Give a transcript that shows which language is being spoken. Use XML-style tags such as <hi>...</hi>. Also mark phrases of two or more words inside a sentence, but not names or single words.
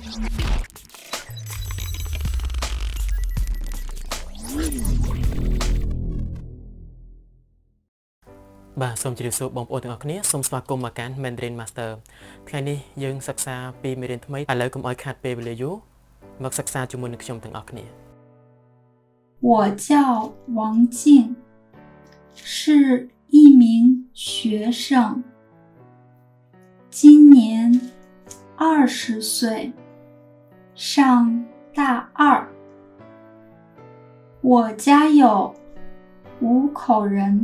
<km>បាទសូមជម្រាបសួរបងប្អូនទាំងអស់គ្នាសូមស្វាគមន៍មកកាន់ Mandarin Master ថ្ងៃនេះយើងសិក្សាពីមេរៀនថ្មីឥឡូវកុំឲ្យខាតពេលវេលាយូរមកសិក្សាជាមួយនឹងខ្ញុំទាំងអស់គ្នា</km> <zh>我叫王静，是一名学生，今年20岁，上大二。我家有5口人。</zh>